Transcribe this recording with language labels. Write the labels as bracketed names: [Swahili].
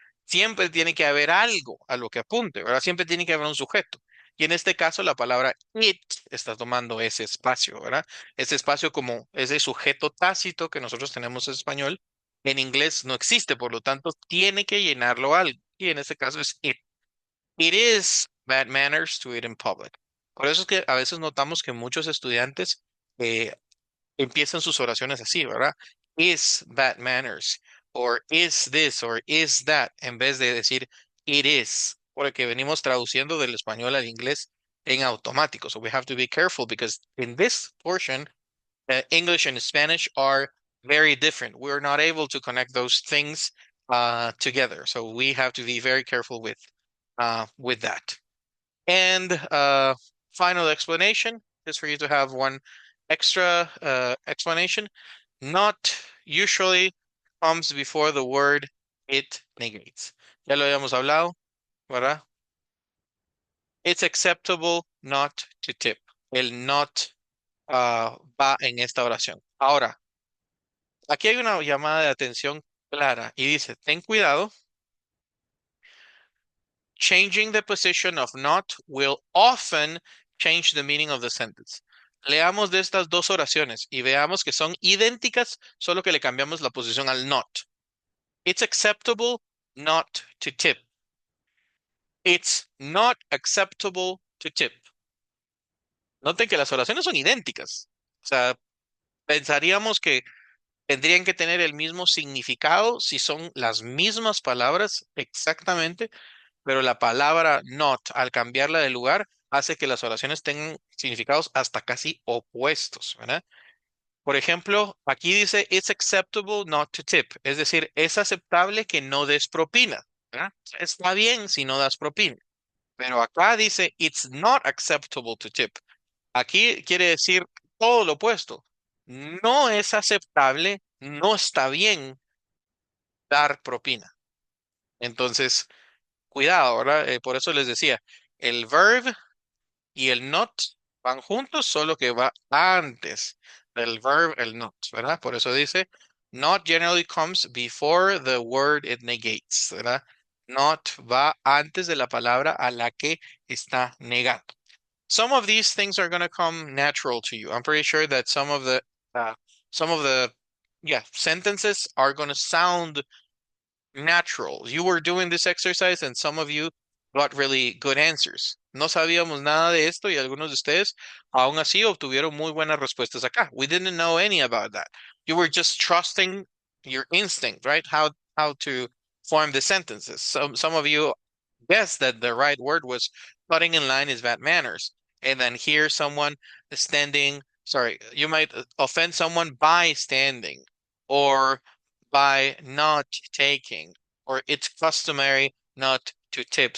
[Spanish] Siempre tiene que haber algo a lo que apunte, ¿verdad? Siempre tiene que haber un sujeto. Y en este caso la palabra it está tomando ese espacio, ¿verdad? Ese espacio como ese sujeto tácito que nosotros tenemos en español, en inglés no existe, por lo tanto tiene que llenarlo algo. Y en este caso es it. [English] It is bad manners to eat in public. [Spanish] Por eso es que a veces notamos que muchos estudiantes eh, empiezan sus oraciones así, ¿verdad? [English] Is bad manners, or is this, or is that, [Spanish] en vez de decir [English] it is, [Spanish] porque venimos traduciendo del español al inglés en automático. [English] So we have to be careful because in this portion, English and Spanish are very different. We're not able to connect those things together. So we have to be very careful with that. And final explanation, just for you to have one extra explanation. Not usually comes before the word it negates. [Spanish] Ya lo habíamos hablado, ¿verdad? [English] It's acceptable not to tip. [Spanish] El not va en esta oración. Ahora, aquí hay una llamada de atención clara y dice, ten cuidado. [English] Changing the position of not will often change the meaning of the sentence. [Spanish] Leamos de estas dos oraciones y veamos que son idénticas, solo que le cambiamos la posición al not. [English] It's acceptable not to tip. It's not acceptable to tip. [Spanish] Noten que las oraciones son idénticas. O sea, pensaríamos que tendrían que tener el mismo significado si son las mismas palabras exactamente, pero la palabra not, al cambiarla de lugar, hace que las oraciones tengan significados hasta casi opuestos, ¿verdad? Por ejemplo, aquí dice, [English] it's acceptable not to tip, [Spanish] es decir, es aceptable que no des propina, ¿verdad? Está bien si no das propina, pero acá dice, [English] it's not acceptable to tip. [Spanish] Aquí quiere decir todo lo opuesto. No es aceptable, no está bien dar propina. Entonces, cuidado, ¿verdad? Por eso les decía, el verb y el not van juntos, solo que va antes del verb el not, ¿verdad? Por eso dice, [English] not generally comes before the word it negates, [Spanish] ¿verdad? Not va antes de la palabra a la que está negando. [English] Some of these things are going to come natural to you. I'm pretty sure that uh, some of the, yeah, sentences are going to sound natural. You were doing this exercise and some of you got really good answers. [Spanish] No sabíamos nada de esto y algunos de ustedes aún así obtuvieron muy buenas respuestas acá. [English] We didn't know any about that. You were just trusting your instinct, right? How to form the sentences. Some of you guessed that the right word was cutting in line is bad manners. And then here someone standing, sorry, you might offend someone by standing or by not taking, or it's customary not to tip.